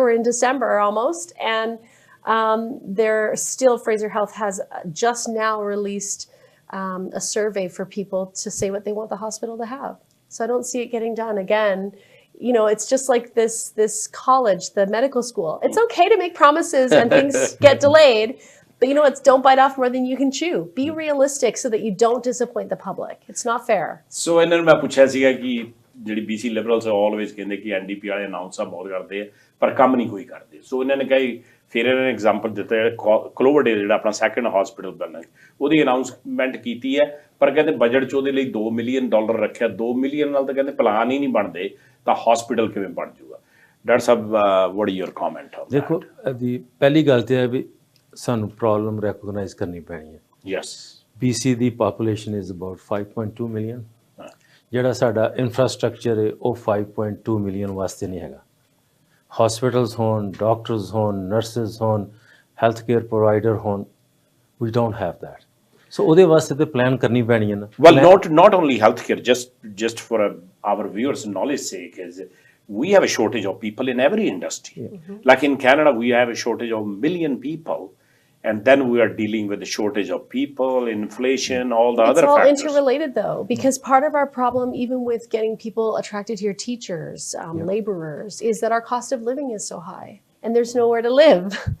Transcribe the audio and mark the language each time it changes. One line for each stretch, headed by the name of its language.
English: We're in December almost. And they're still, Fraser Health has just now released a survey for people to say what they want the hospital to have. So I don't see it getting done. Again, you know, it's just like this college, the medical school. It's okay to make promises and things get delayed, but you know what? Don't bite off more than you can chew. Be realistic so that you don't disappoint the public. It's not fair.
Punjabi: So ਇਹਨਾਂ ਨੂੰ ਮੈਂ ਪੁੱਛਿਆ ਸੀਗਾ ਕਿ ਜਿਹੜੀ BC Liberals always ਕਹਿੰਦੇ ਕਿ NDP ਵਾਲੇ ਅਨਾਉਂਸ ਬਹੁਤ ਕਰਦੇ ਆ ਪਰ ਕੰਮ ਨਹੀਂ ਕੋਈ ਕਰਦੇ। ਸੋ ਇਹਨਾਂ ਨੇ ਕਹੀ ਫਿਰ ਇਹਨਾਂ ਨੇ ਐਗਜ਼ਾਮਪਲ ਦਿੱਤਾ ਕਲੋਵਰਡੇਲ ਜਿਹੜਾ ਆਪਣਾ ਸੈਕੰਡ ਹਸਪੀਟਲ ਬਣਨਾ ਉਹਦੀ ਅਨਾਉਂਸਮੈਂਟ ਕੀਤੀ ਹੈ, ਪਰ ਕਹਿੰਦੇ ਬਜਟ 'ਚ ਉਹਦੇ ਲਈ $2 ਮਿਲੀਅਨ ਰੱਖਿਆ। 2 ਮਿਲੀਅਨ ਨਾਲ ਤਾਂ ਕਹਿੰਦੇ ਪਲਾਨ ਹੀ ਨਹੀਂ ਬਣਦੇ, ਤਾਂ ਹਸਪੀਟਲ ਕਿਵੇਂ ਬਣ ਜਾਊਗਾ? Doctor Sahib,
English: What is your comment?
Punjabi: ਦੇਖੋ, ਦੀ ਪਹਿਲੀ ਗੱਲ ਤੇ ਹੈ ਵੀ ਸਾਨੂੰ ਪ੍ਰੋਬਲਮ ਰੈਕੋਗਨਾਈਜ਼ ਕਰਨੀ ਪੈਣੀ ਹੈ।
English: yes,
Punjabi: BC ਦੀ population
English: is about
Punjabi: 5.2 million. ਜਿਹੜਾ ਸਾਡਾ ਇਨਫਰਾਸਟਰਕਚਰ ਹੈ ਉਹ 5.2 ਮਿਲੀਅਨ ਵਾਸਤੇ ਨਹੀਂ ਹੈਗਾ। ਹਸਪੀਟਲਸ ਹੋਣ, ਡਾਕਟਰਸ ਹੋਣ, ਨਰਸਿਸ ਹੋਣ, ਹੈਲਥ ਕੇਅਰ ਪ੍ਰੋਵਾਈਡਰ ਹੋਣ,
English: we don't have that.
Punjabi: So ਉਹਦੇ ਵਾਸਤੇ ਤੇ ਪਲਾਨ ਕਰਨੀ ਪੈਣੀ ਹੈ ਨਾ.
English: Well, not only healthcare, just for our viewers' knowledge sake, is we have a shortage of people in every industry. Like in Canada, we have a shortage of 1 million people, and then we are dealing with the shortage of people, inflation, all the other factors. It's all interrelated, though, because part of our problem, even with getting people attracted to your teachers, laborers, is that our cost of living is so high, and there's nowhere to live.